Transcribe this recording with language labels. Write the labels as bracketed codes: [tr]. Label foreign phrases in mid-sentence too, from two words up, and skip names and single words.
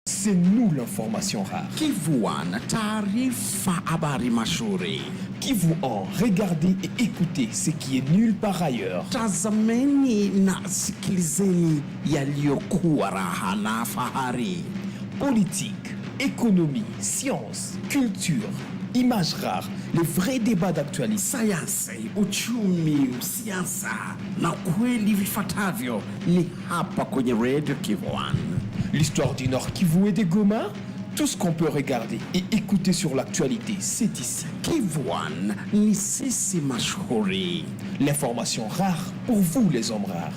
[fr] C'est nous l'information rare. [sw] Kivuan, taarifa habari mashuhuri. [fr] Kivu en regardez et écoutez ce qui est nulle part ailleurs. [sw] Tazameni na sikilizeni yaliyokuwa raha na fahari. [fr] Politique, économie, science, culture, images rares, les vrais débats d'actualité. [sw] Sayansi, uchumi, siasa na kweli vifuatavyo ni hapa kwenye Radio Kivuan. [fr] L'histoire du Nord Kivu et des Goma, tout ce qu'on peut regarder et écouter sur l'actualité, c'est ici. [sw] Kivuan ni sisi mashuhuri. [fr] L'information rare pour vous les hommes rares.